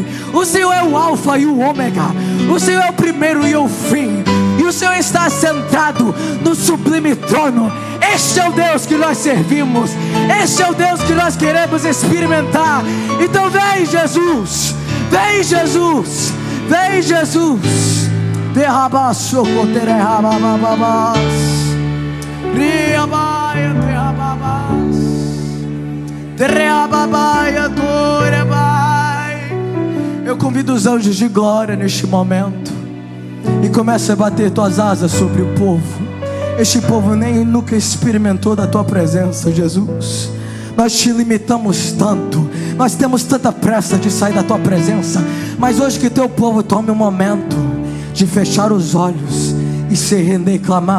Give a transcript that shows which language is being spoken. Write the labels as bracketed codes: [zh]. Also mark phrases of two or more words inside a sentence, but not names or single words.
[pt] O Senhor é o alfa e o ômega. O Senhor é o primeiro e o fim. E o Senhor está sentado no sublime trono. Este é o Deus que nós servimos. Este é o Deus que nós queremos experimentar. Então vem, Jesus. Vem, Jesus. Vem, Jesus. Derrabaço, derrabababas. Riabaia, derrababas. Eu convido os anjos de glória neste momento e começa a bater tuas asas sobre o povo. Este povo nem nunca experimentou da tua presença, Jesus. Nós te limitamos tanto, nós temos tanta pressa de sair da tua presença, mas hoje que teu povo tome um momento de fechar os olhos e se render e clamar.